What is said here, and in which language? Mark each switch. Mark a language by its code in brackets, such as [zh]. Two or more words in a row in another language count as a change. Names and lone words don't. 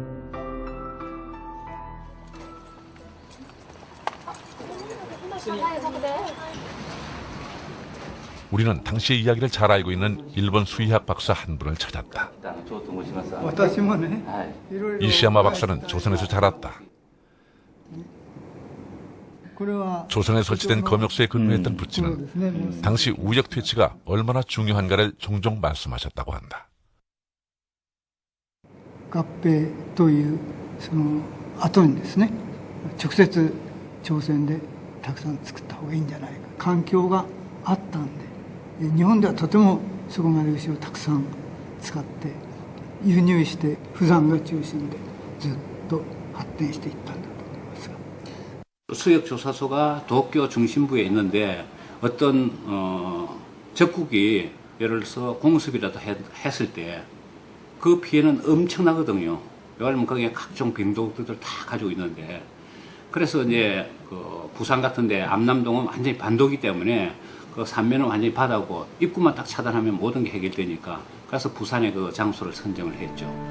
[ko] 우리는 당시의 이야기를 잘 알고 있는 일본 수의학 박사 한 분을 찾았다. 이시야마 박사는 조선에서 자랐다. 조선에 설치된 검역소에 근무했던 부친은 당시 우역 퇴치가 얼마나 중요한가를 종종 말씀하셨다고 한다. [ja] 合併というその後にですね、直接朝鮮でたくさん作った方がいいんじゃないか、環境があったんで、日本ではとてもそこまで牛をたくさん使って輸入して不山が中心でずっと発展していったんだと思いますが。 [ko] 수역조사소가 도쿄 중심부에 있는데 어떤 적국이 예를 들어서 공습이라도 했을 때 그 피해는 엄청나거든요. 왜냐하면 거기에 각종 병독들을 다 가지고 있는데 그래서 이제 그 부산 같은데 암남동은 완전히 반도기 때문에 그 삼면은 완전히 바다고 입구만 딱 차단하면 모든 게 해결되니까 그래서 부산에 그 장소를 선정을 했죠.